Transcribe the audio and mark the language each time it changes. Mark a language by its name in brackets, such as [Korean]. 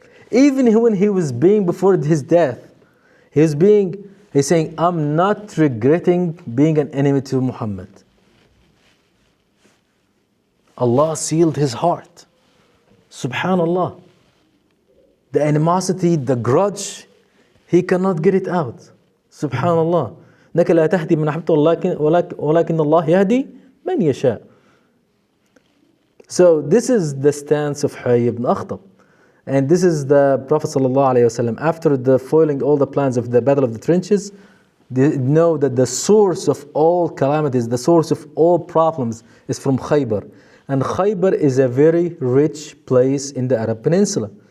[English] Even when he was being before his death, he's saying, I'm not regretting being an enemy to Muhammad. Allah sealed his heart. Subhanallah. The animosity, the grudge, he cannot get it out. Subhanallah. [Arabic] إنك لا تهدي من أحببت ولكن الله يهدي من يشاء. [English] So this is the stance of Huyay ibn Akhtab. And this is the Prophet ﷺ, after the foiling all the plans of the Battle of the Trenches, they know that the source of all calamities, the source of all problems is from Khaybar. And Khaybar is a very rich place in the Arab Peninsula.